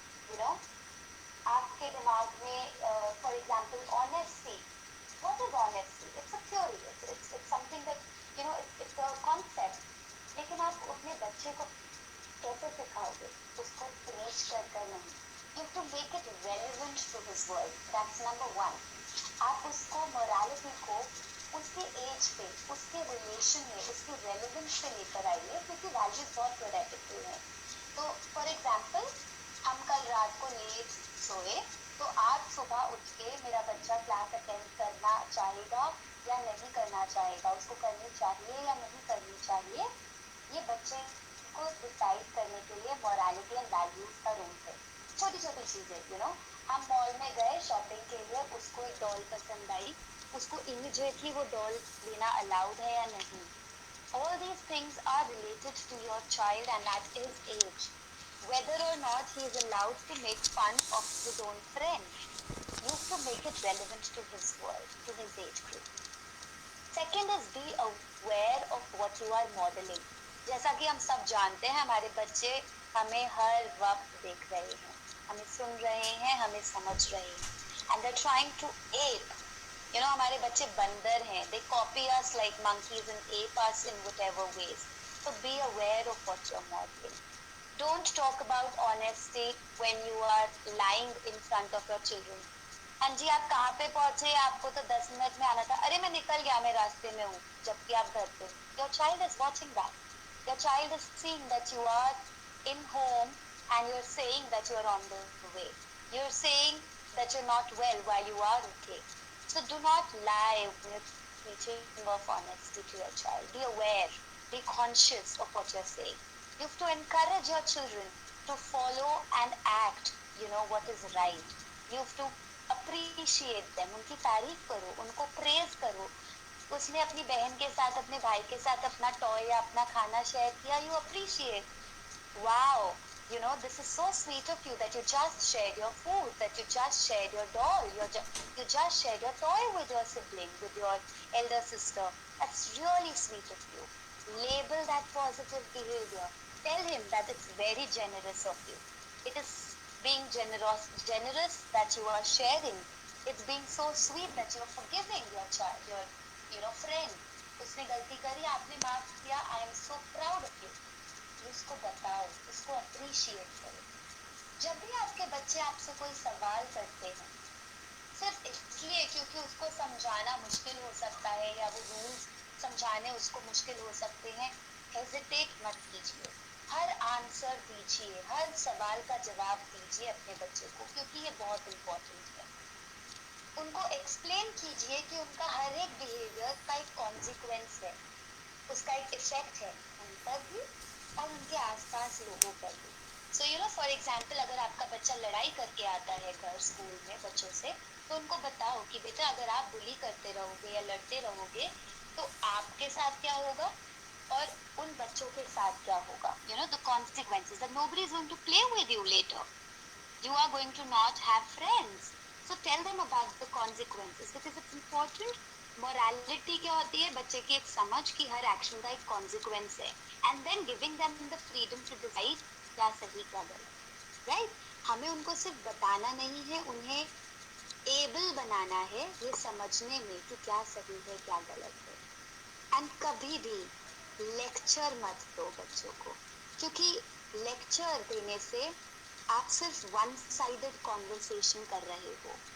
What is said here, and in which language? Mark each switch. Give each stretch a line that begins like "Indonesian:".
English: you know,
Hindi: आपके दिमाग में
English: for example honesty. What is honesty? It's a theory. It's something that it's a concept.
Hindi: लेकिन आप अपने बच्चे को कैसे सिखाओगे? उसको प्रेज कर नहीं.
English: You have to make it relevant to his world. That's number one.
Hindi: आप उसको morality को उसके एज पे, उसके रिलेशन में, उसके रेलेवेंस पे लेकर आइए, क्योंकि वैल्यूज बहुत प्रोडक्टिव हैं. तो फॉर एग्जाम्पल, हम कल रात को लेट सोए, तो आज सुबह उठ के मेरा बच्चा क्लास अटेंड करना चाहेगा या नहीं करना चाहेगा, उसको करनी चाहिए या नहीं करनी चाहिए, ये बच्चे को डिसाइड करने के लिए मॉरलिटी एंड वैल्यूज का रोल है. छोटी छोटी चीजें, हम मॉल में गए शॉपिंग के लिए, उसको एक डॉल पसंद आई, उसको इमीडिएटली वो डॉल लेना अलाउड है या नहीं.
English: All these things are related to your child and at his age. Whether or not he is allowed to make fun of his own friends, you have to make it relevant to his world, to his age group. Second is be aware of what you are modeling.
Hindi: जैसा कि हम सब जानते हैं, हमारे बच्चे हमें हर वक्त देख रहे हैं, हमें सुन रहे हैं, हमें समझ रहे हैं,
English: and they're trying to ape.
Hindi: हमारे बच्चे बंदर हैं.
English: They copy us like monkeys and ape us in whatever ways. So be aware of what you're modeling. Don't talk about honesty when you are lying in front of your children.
Hindi: हाँ जी, आप कहाँ पे पहुंचे? आपको तो 10 minute में आना था. अरे मैं निकल गया, मैं रास्ते में हूँ, जबकि आप घर पे.
English: Your child is watching that. Your child is seeing that you are in home and you're saying that you're on the way. You're saying that you're not well while you are okay. So do not lie when you're teaching of honesty to your child. Be aware, be conscious of what you're saying. You have to encourage your children to follow and act, what is right. You have to appreciate them.
Hindi: उनकी तारीफ करो, उनको praise करो. उसने अपनी बहन के साथ, अपने भाई के साथ अपना टॉय या अपना खाना शेयर किया,
English: you appreciate. Wow, this is so sweet of you that you just shared your food, that you just shared your doll, you just shared your toy with your sibling, with your elder sister. That's really sweet of you. Label that positive behavior. Tell him that it's very generous of you. It is being generous that you are sharing. It's being so sweet that you're forgiving your child, your friend.
Hindi: उसने गलती करी, आपने माफ किया.
English: I am so proud of you.
Hindi: उसको बताओ, उसको appreciate करो. जब भी आपके बच्चे आपसे कोई सवाल करते हैं, सिर्फ इसलिए क्योंकि उसको समझाना मुश्किल हो सकता है या वो रूल्स समझाने उसको मुश्किल हो सकते हैं, हेजिटेट मत कीजिए. हर आंसर दीजिए, हर सवाल का जवाब दीजिए अपने बच्चे को, क्योंकि ये बहुत इम्पोर्टेंट है. उनको एक्सप्लेन कीजिए कि उनका हर एक बिहेवियर का एक कॉन्सिक्वेंस है, उसका एक इफेक्ट है उन पर भी और उनके आसपास लोगों पर भी. सो फॉर एग्जाम्पल, अगर आपका बच्चा लड़ाई करके आता है घर स्कूल में बच्चों से, तो उनको बताओ कि बेटा अगर आप बुली करते रहोगे या लड़ते रहोगे तो आपके साथ क्या होगा और उन बच्चों के साथ क्या होगा.
English: The consequences that nobody is going to play with you later. You are going to not have friends. So tell them about the consequences because it's important.
Hindi: Morality क्या होती है? बच्चे की एक समझ कि हर एक्शन का एक consequence है.
English: And then giving them the freedom to decide
Hindi: क्या सही क्या गलत.
English: Right?
Hindi: हमें उनको सिर्फ बताना नहीं है, उन्हें able बनाना है ये समझने में कि क्या सही है क्या गलत है. And कभी भी लेक्चर मत दो बच्चों को, क्योंकि लेक्चर देने से आप सिर्फ वन साइडेड कॉन्वर्सेशन कर रहे हो.